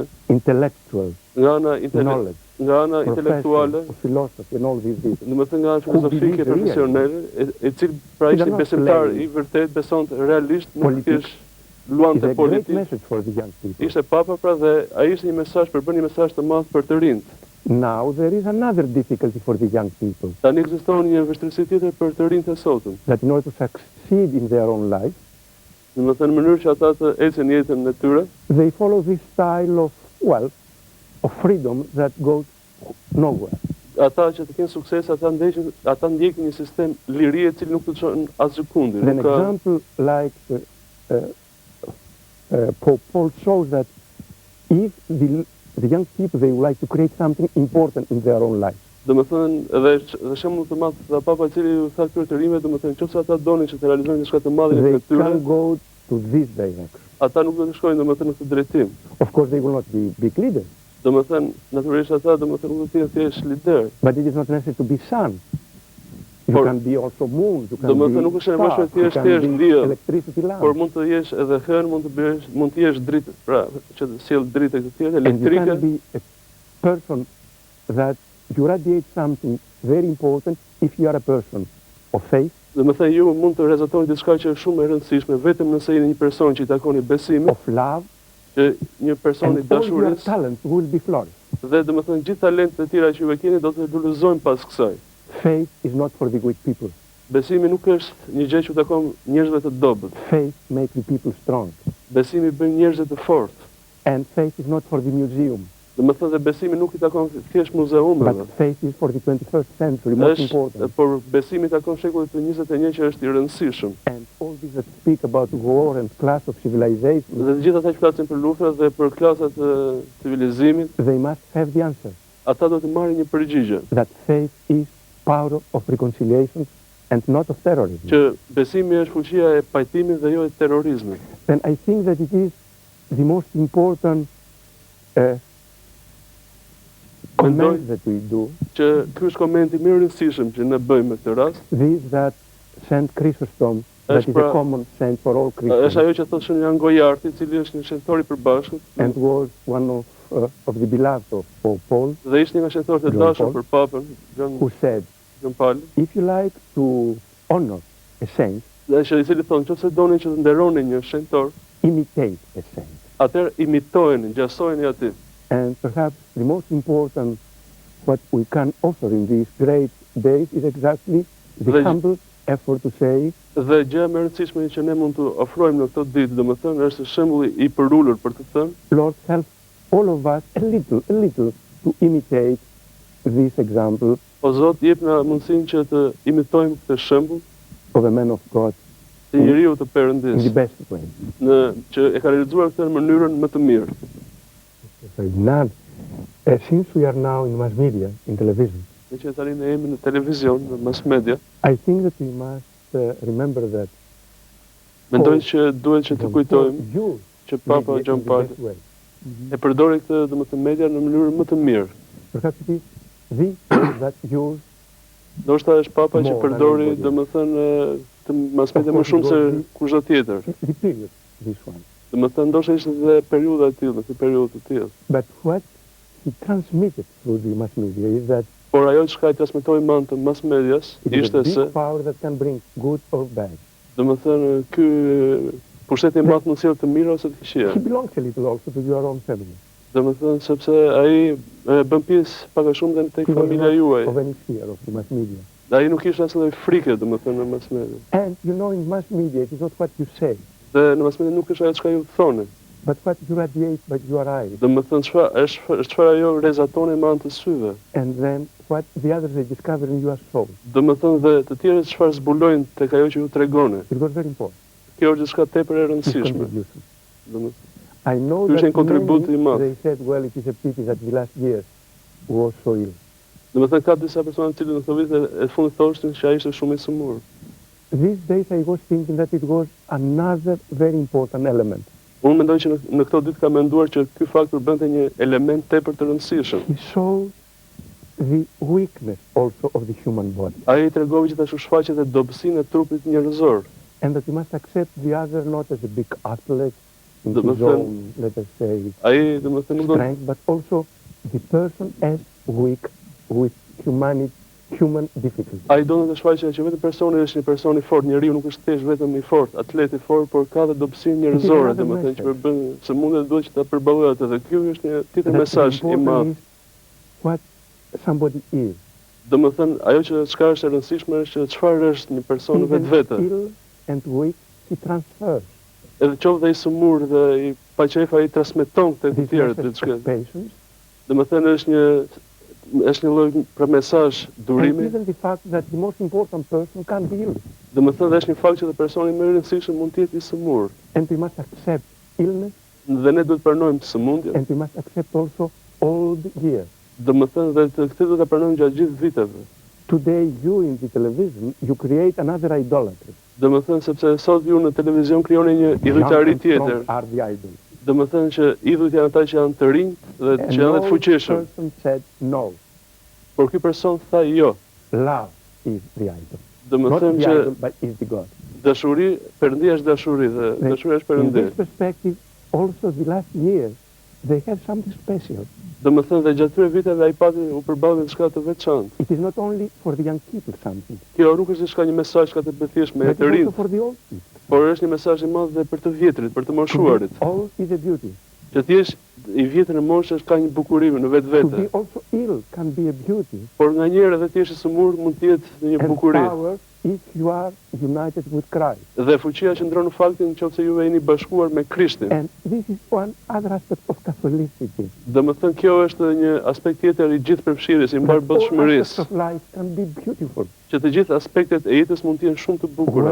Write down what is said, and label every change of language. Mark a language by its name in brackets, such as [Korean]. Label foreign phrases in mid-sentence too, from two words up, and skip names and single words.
[English] intellectual, [Albanian] nga ana [English] knowledge, [Albanian] nga ana intelektuale, [English] profession, philosophy, and all these things. [Albanian] do të thënë nga ana filozofike profesionale, i cili pra ishte besimtar i vërtet, besonte realisht, nuk Politik. thjesht luante [English] It's a great [Albanian] politik. [English] message for the young people. [Albanian] Ishte papa pra dhe ai ishte një mesazh përbën një mesazh të madh për të rinjt. [English] Now there is another difficulty for the young people, [Albanian] Tani ekziston një vështirësi tjetër për të rinjt e sotëm. [English] that in order to succeed in their own life, [Albanian] Do të thënë në mënyrë që ata të ecën jetën e tyre, [English] they follow this style of, well, of freedom that goes nowhere. [Albanian] ata që të kenë sukses, ata ndjekin një sistem lirie i cili nuk të çon asgjë kundër. [English] An [Albanian] Nuk ka [English] example like Pope Paul shows that if the young people, they would like to create something important in their own life, [Albanian] do të thënë edhe shembull të madh nga papa i cili u tha këtyre të rinjve, do të thënë nëse ata donin që të realizojnë diçka të madhe në [English] they [Albanian] jetën e tyre, [English] can go to this direction. [Albanian] ata nuk do të shkojnë domethënë në këtë drejtim. [English] Of course, they will not be big leaders, [Albanian] Domethënë natyrisht ata domethënë nuk do të jenë thjesht lider. [English] but it is not necessary to be sun. You [Albanian] Por- [English] can be also moon, you can [Albanian] Domethënë [English] be [Albanian] nuk është nevojshme [English] star, [Albanian] të [English] you [Albanian] jesh [English] can [Albanian] thjesht [English] be [Albanian] diell, [English] electricity lamp. [Albanian] por mund të jesh edhe hën, mund të jesh dritë, pra që të sjell dritë e këtë tjetër, [English] And you [Albanian] elektrike. [English] can be a person that you radiate something very important if you are a person of faith, [Albanian] Domethënë ju mund të rezultoni diçka që është shumë e rëndësishme vetëm nëse jeni një person që i takoni besimi, [English] of love, [Albanian] që një person i [English] and all your [Albanian] dashurisë, [English] talents will be flourished. [Albanian] dhe domethënë gjithë talentet e tjera që ju e keni do të lullëzojnë pas kësaj. [English] Faith is not for the weak people. [Albanian] Besimi nuk është një gjë që u takon njerëzve të dobët. [English] Faith makes the people strong. [Albanian] Besimi bën njerëzit të fortë. [English] And faith is not for the museum, [Albanian] Domethënë dhe besimi nuk i takon thjesht muzeumeve. [English] but faith is for the 21st century, most important. [Albanian] Por besimi i takon shekullit të 21 që është i rëndësishëm. [English] And all these that speak about war and class of civilization, [Albanian] Dhe të gjithë ata që flasin për luftrat dhe për klasat e civilizimit, [English] they must have the answer [Albanian] ata do të marrin një përgjigje. [English] that faith is power of reconciliation and not of terrorism. [Albanian] Që besimi është fuqia e pajtimit dhe jo e terrorizmit. [English] And I think that it is the most important comment that we do, [Albanian] Që ky është komenti më i rëndësishëm që ne bëjmë në këtë rast. [English] this that Saint Chrysostom, that is a common saint for all [Albanian] Është [English] Christians, [Albanian] ajo që thotë Shën Jan Gojarti, i cili është një shenjtor i përbashkët [English] and was one of the beloved of Pope Paul, [Albanian] dhe ishte një nga shenjtorët e Gjon dashur Paul, për Papën [English] who said, [Albanian] Gjon Pali, [English] if you like to honor a saint, [Albanian] dhe që i cili thonë nëse doni që të nderoni një shenjtor, [English] imitate a saint. [Albanian] atëherë imitojeni, ngjasojeni aty. [English] And perhaps the most important what we can offer in these great days is exactly the [Albanian] Dhe- [English] humble effort to say, [Albanian] Dhe gjëja më e rëndësishme që ne mund të ofrojmë në këtë ditë, domethënë, është shembulli i përulur për të thënë, [English] Lord, help all of us a little to imitate this example [Albanian] o Zot, jep na mundësinë që të imitojmë këtë shembull [English] of a man of God [Albanian] të njeriu të [English] in the [Albanian] Perëndis, [English] best way. [Albanian] që e ka realizuar këtë në mënyrën më të mirë. [English] Ferdinand, since we are now in mass media, in television, [Albanian] Me që tani ne jemi në televizion, në [English] mass media, I think that we must remember that [Albanian] mendoj që duhet që të kujtojmë [English] you [Albanian] që Papa [English] media [Albanian] Gjon [English] in the [Albanian] Pali [English] best way. [Albanian] e përdori këtë domethënë media në mënyrë më të mirë. [English] Perhaps it is the way that you [Albanian] Ndoshta është Papa që [English] More [Albanian] përdori [English] than anybody. [Albanian] domethënë të [English] mass media [Albanian] më shumë se kushdo tjetër. [English] the period, this one. [Albanian] Domethënë ndoshta ishte dhe periudha e tillë, në periudhë të tillë. [English] But what he transmitted through the mass media is that [Albanian] Por ajo çka i transmetoi mend të [English] mass medias it is [Albanian] ishte [English] a big [Albanian] se [English] power that can bring good or bad. [Albanian] domethënë ky pushteti i madh mund të sjellë të mirë ose të këqija. [English] He belongs a little also to your own family. [Albanian] Domethënë sepse ai bën pjesë pak a shumë dhe tek [English] He was [Albanian] familja [English] not [Albanian] juaj. [English] of any fear of the mass media. [Albanian] Ai nuk kishte asnjë frikë domethënë në [English] mass media. And you know, in mass media, it is not what you say, [Albanian] Dhe në [English] mass media [Albanian] nuk është ajo çka ju thoni. [English] but what you radiate by your eyes. [Albanian] Domethënë çfarë ajo rezaton me anë të syve. [English] And then what the others they discover in your soul. [Albanian] Domethënë dhe të tjerët çfarë zbulojnë tek ajo që ju tregoni. [English] It was very important. [Albanian] Kjo është diçka tepër e [English] His [Albanian] rëndësishme. [English] contribution. [Albanian] Domethënë [English] I know [Albanian] Ky është [English] that [Albanian] një kontribut i madh. [English] they said, well, it is a pity that the last years was so ill. [Albanian] Domethënë ka disa persona të cilët në këto vite e fundit thoshin që ai ishte shumë i sëmurë. [English] These days I was thinking that it was another very important element. [Albanian] Unë mendoj që në këto ditë kam menduar që ky faktor bënte një element tepër të rëndësishëm. [English] He showed the weakness also of the human body. [Albanian] Ai tregoi gjithashtu shfaqjet e dobësinë e trupit njerëzor. [English] And that he must accept the other not as a big athlete in The his person- own, let us say, [Albanian] Ai domethënë nuk do [English] strength, but also the person as weak with human difficulty. [Albanian] ai do të shfaqej që vetëm personi është një person i fortë, njeriu nuk është thjesht vetëm i fortë, atlet i fortë, por ka dhe dobësinë njerëzore, [English] another [Albanian] domethënë që [English] message. [Albanian] bën se mundet duhet që ta përballojë atë dhe ky është një tjetër [English] That [Albanian] mesazh i [English] important [Albanian] madh. [English] is what somebody is. [Albanian] Domethënë ajo që çka është e rëndësishme është që çfarë është një person [English] Even [Albanian] vetvete. [English] ill and weak, he transfers [Albanian] Edhe qoftë dhe i sëmurë dhe i paqef ai transmeton te të [English] this [Albanian] tjerët [English] message [Albanian] diçka. [English] of patience. [Albanian] Domethënë është një lloj për mesazh [English] And [Albanian] durimi. [English] even the fact that the most important person can be ill. [Albanian] Domethënë është një fakt që dhe personi më i rëndësishëm mund të jetë i sëmurë. [English] And we must accept illness, [Albanian] Dhe ne duhet pranojmë sëmundjen. [English] and we must accept also old years. [Albanian] Domethënë dhe këtë duhet ta pranojmë gjatë gjithë viteve. [English] Today, you in the television, you create another idolatry. [Albanian] Domethënë sepse sot ju në televizion krijoni një idhujtari [English] Young and strong [Albanian] tjetër. [English] are the idols. [Albanian] Domethënë që idhujt janë ata që janë të rinj dhe [English] And [Albanian] që janë dhe të [English] no [Albanian] fuqishëm. [English] person said no. [Albanian] Por ky person tha jo. [English] Love is the idol. Not [Albanian] Domethënë [English] the [Albanian] që [English] idol, but is the God. [Albanian] dashuri, Perëndia është dashuri dhe dashuria është [English] In [Albanian] Perëndi. [English] this perspective, also the last years, they have something special. [Albanian] Domethënë dhe gjatë këtyre viteve ai pati u përballë me diçka të veçantë. [English] It is not only for the young people something, [Albanian] Kjo nuk është diçka një mesazh ka të thjeshtë me [English] but [Albanian] të [English] it's also [Albanian] rinj, [English] for the old people. [Albanian] por është një mesazh i madh dhe për të vjetrit, për të [English] To [Albanian] moshuarit. [English] be old is a beauty. [Albanian] Që ti jesh i vjetër në moshë ka një bukuri në [English] To [Albanian] vetvete. [English] be also ill can be a beauty. [Albanian] Por nganjëherë edhe ti jesh i sëmurë mund të jetë një [English] And [Albanian] bukuri. [English] power if you are united with Christ. [Albanian] Dhe fuqia qëndron në faktin nëse ju jeni bashkuar me Krishtin. [English] And this is one other aspect of Catholicity. [Albanian] Domethënë kjo është një aspekt tjetër i gjithë përfshirjes, i mbar [English] That all aspects [Albanian] botëshmërisë, [English] of life can be beautiful [Albanian] që të gjithë aspektet e jetës mund të jenë shumë të bukura.